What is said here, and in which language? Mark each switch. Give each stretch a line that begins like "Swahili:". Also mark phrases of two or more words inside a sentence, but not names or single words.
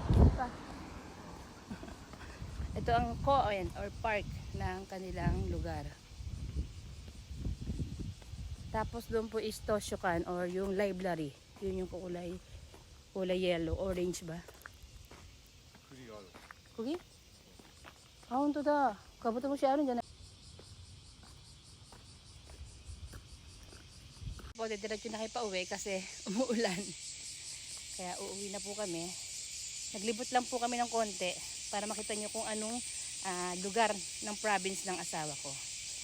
Filipino: Ito ang koan or park ng kanilang lugar. Tapos doon po is Toshokan or yung library. Yun yung kulay yellow, orange ba? Kugi?
Japanese: Ah, honto da.
Filipino: Kabuto mo siya rin dyan. Po, diretso na kayo pa uwi kasi umuulan. Kaya uuwi na po kami. Naglibot lang po kami ng konti para makita nyo kung anong lugar ng province ng asawa ko.